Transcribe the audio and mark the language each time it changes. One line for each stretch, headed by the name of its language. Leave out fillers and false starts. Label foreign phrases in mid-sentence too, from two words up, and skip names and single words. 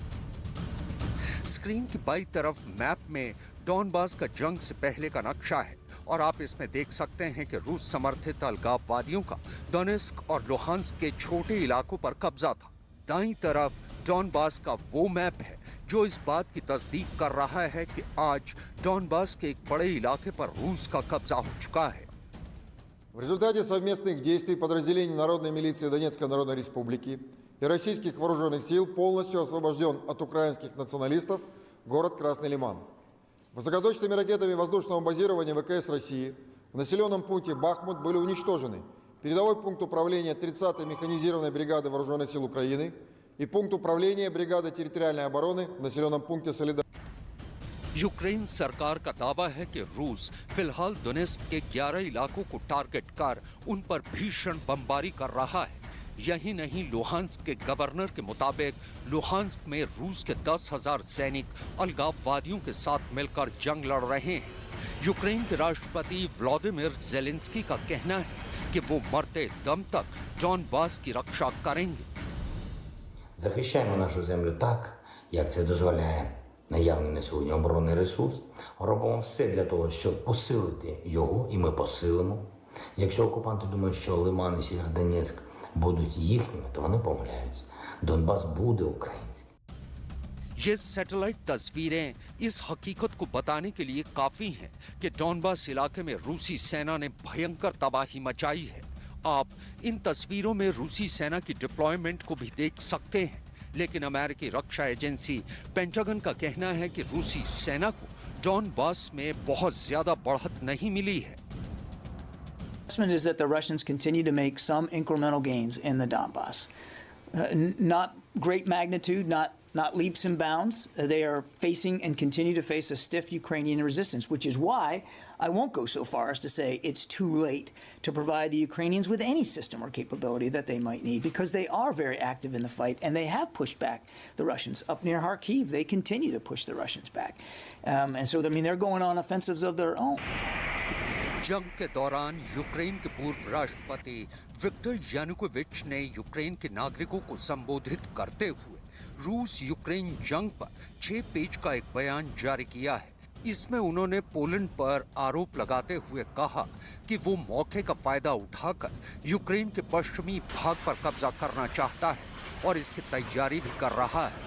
Hindi: स्क्रीन की बाईं तरफ मैप में डॉनबास का जंग से पहले का नक्शा है और आप इसमें देख सकते हैं कि रूस समर्थित अलगाववादियों का डोनेस्क और लुहांस्क के छोटे इलाकों पर कब्जा था। दाईं तरफ डॉनबास का वो मैप है जो इस बात की तस्दीक कर रहा है कि आज डॉनबास के एक बड़े इलाके पर रूस का कब्जा हो चुका है।
Russian: В результате совместных действий подразделений Народной милиции Донецкой Народной Республики и российских вооруженных сил полностью освобожден от украинских националистов город Красный Лиман. Высокоточными ракетами воздушного базирования ВКС России в населенном пункте Бахмут были уничтожены передовой пункт управления 30-й механизированной бригады Вооруженных сил Украины и пункт управления бригады территориальной обороны в населенном пункте Солидар. यूक्रेन सरकार का दावा है कि रूस फिलहाल डोनेस्क के 11 इलाकों को टारगेट कर उन पर भीषण बमबारी कर रहा है। यही नहीं, लुहांस्क के गवर्नर के मुताबिक लुहांस्क में रूस के 10,000 सैनिक अलगाववादियों के साथ मिलकर जंग लड़ रहे हैं। यूक्रेन के राष्ट्रपति व्लादिमीर ज़ेलेंस्की का कहना है कि वो मरते दम तक डॉनबास की रक्षा करेंगे।
Ukrainian: Захищаємо нашу землю так, як це дозволяє наявний на сьогодні оборонний ресурс. Робимо все для того, щоб посилити його, і ми посилимо. Якщо окупанти думають, що Лиман і Сєвєродонецьк будуть їхніми, то вони помиляються. Донбас буде українським.
Hindi: ये सैटेलाइट तस्वीरें इस हकीकत को बताने के लिए काफी हैं कि डॉनबास इलाके में रूसी सेना ने भयंकर तबाही मचाई है। आप इन तस्वीरों में रूसी सेना की डिप्लॉयमेंट को भी देख सकते हैं, लेकिन अमेरिकी रक्षा एजेंसी पेंटागन का कहना है कि रूसी सेना को डॉनबास में बहुत ज्यादा बढ़त नहीं मिली है।
English: Assessment is that the Russians continue to make some incremental gains in the Donbass. Not great magnitude, not leaps and bounds. They are facing and continue to face a stiff Ukrainian resistance, which is why I won't go so far as to say it's too late to provide the Ukrainians with any system or capability that they might need, because they are very active in the fight and they have pushed back the Russians. Up near Kharkiv, they continue to push the Russians back. And so, I mean, they're going on offensives of their own.
Hindi: जंग के दौरान यूक्रेन के पूर्व राष्ट्रपति विक्टर यानुकोविच ने यूक्रेन के नागरिकों को संबोधित करते हुए रूस यूक्रेन जंग पर 6 पेज का एक बयान जारी किया है। इसमें उन्होंने पोलैंड पर आरोप लगाते हुए कहा कि वो मौके का फायदा उठाकर यूक्रेन के पश्चिमी भाग पर कब्जा करना चाहता है और इसकी तैयारी भी कर रहा है।